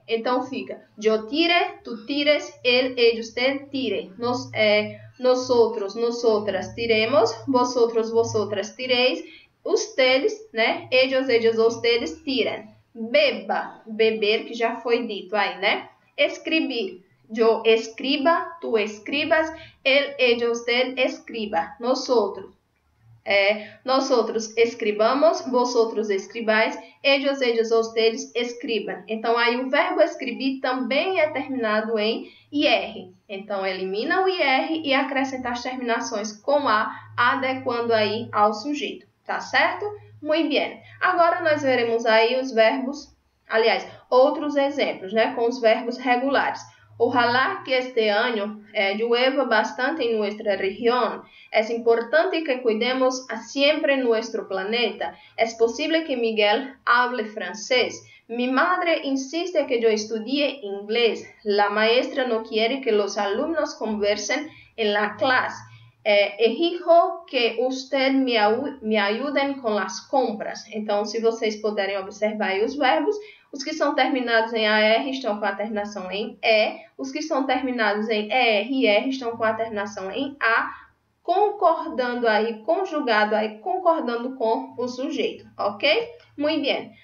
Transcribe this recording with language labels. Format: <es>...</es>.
<pt>Então, fica</pt> <es>yo tire, tu tires, él, ellos, usted tire. Nosotros, nosotras tiremos, vosotros, vosotras tireis, ustedes, né? Ellos, ellas, ustedes tiram.</es> <pt>Beba, beber, que já foi dito aí, né? Escrever.</pt> <es>Yo escriba, tú escribas, él, ella, usted escriba. Nosotros escribamos, vosotros escribais, ellos, ellas, ustedes escribam.</es> <pt>Então, aí o verbo escrever também é terminado em IR. Então, elimina o IR e acrescenta as terminações com A, adequando aí ao sujeito. Tá certo? Muito bem. Agora, nós veremos aí os verbos, aliás, outros exemplos, né? Com os verbos regulares.</pt> <es>Ojalá que este año llueva bastante en nuestra región. Es importante que cuidemos siempre nuestro planeta. Es posible que Miguel hable francés. Mi madre insiste que yo estudie inglés. La maestra no quiere que los alumnos conversen en la clase. Exijo que usted me ayuden</es> <pt>com as compras. Então, se vocês puderem observar aí os verbos, os que são terminados em AR estão com a terminação em E, os que são terminados em ER e R estão com a terminação em A, concordando aí, conjugado aí, concordando com o sujeito, ok? Muito bem.</pt>